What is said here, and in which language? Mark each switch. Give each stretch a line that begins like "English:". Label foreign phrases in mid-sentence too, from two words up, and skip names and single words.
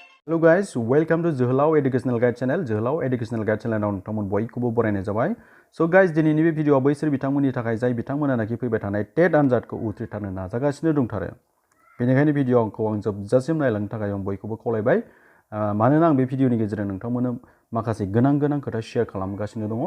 English: Hello guys, welcome to Zoholau Educational Guide Channel.
Bodo: Zoholau Educational Guide Channel आव नोंथांमोन बयखौबो बरायनाय जाबाय.
English: So guys,
Bodo: दिनैनि बे भिडिअ'आ बैसोर बिथांमोननि थाखाय जाय बिथांमोनाखि फैबाय थानाय टेट आनजादखौ उथ्रिसारनो नाजागासिनो दंथारो. बेनिखायनो भिडिअ'खौ आं जोबजासिम नायलांनो थाखाय आं बयखौबो खावलायबाय. मानोना आं बे भिडिअ'नि गेजेरजों नोंथांमोननो माखासे गोनां खोथा शेयार खालामगासिनो दङ.